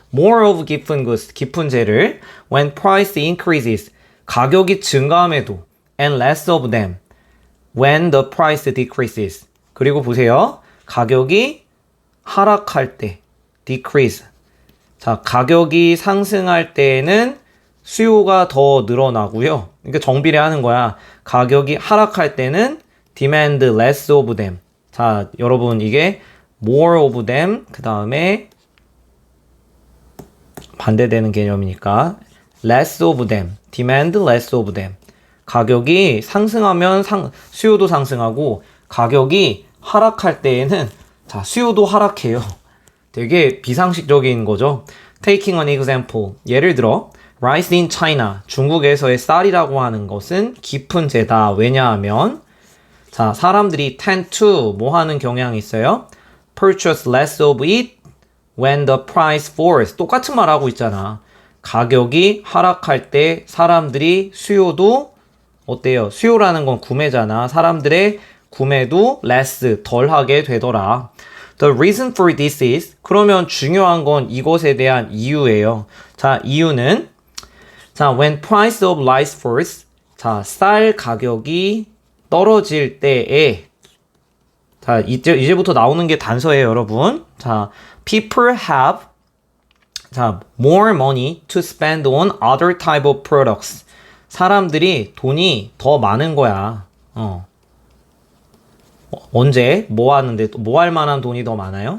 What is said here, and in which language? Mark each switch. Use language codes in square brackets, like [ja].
[en] More of given goods, 기푼제를 when price increases, [ko] 가격이 증가함에도 [en] and less of them when the price decreases. [ko] 그리고 보세요. 가격이 하락할 때 [en] decrease. [ko] 자, 가격이 상승할 때에는 수요가 더 늘어나고요. 그러니까 정비례하는 거야. 가격이 하락할 때는 [en] demand less of them. [ko] 자, 여러분 이게 [en] more of them [ko] 그 다음에 반대되는 개념이니까 [en] less of them, demand less of them. [ko] 가격이 상승하면 수요도 상승하고 가격이 하락할 때에는 자, 수요도 하락해요. 되게 비상식적인 거죠. [en] Taking an example. [ko] 예를 들어 [en] rice in China. [ko] 중국에서의 쌀이라고 하는 것은 기푼제다. 왜냐하면 자, 사람들이 [en] tend to [ko] 뭐 하는 경향이 있어요? [en] Purchase less of it when the price falls. [ko] 똑같은 말 하고 있잖아. 가격이 하락할 때 사람들이 수요도 어때요? 수요라는 건 구매잖아. 사람들의 구매도 [en] less, [ko] 덜 하게 되더라. [en] The reason for this is [ko] 그러면 중요한 건 이것에 대한 이유예요. 자, 이유는 자, [en] when price of rice falls [ko] 자, 쌀 가격이 떨어질 때에 자, 이제부터 나오는 게 단서예요, 여러분. [en] 자, people have 자, more money to spend on other type of products. [ko] 사람들이 돈이 더 많은 거야. 언제? 뭐 하는데? 뭐 할 만한 돈이 더 많아요?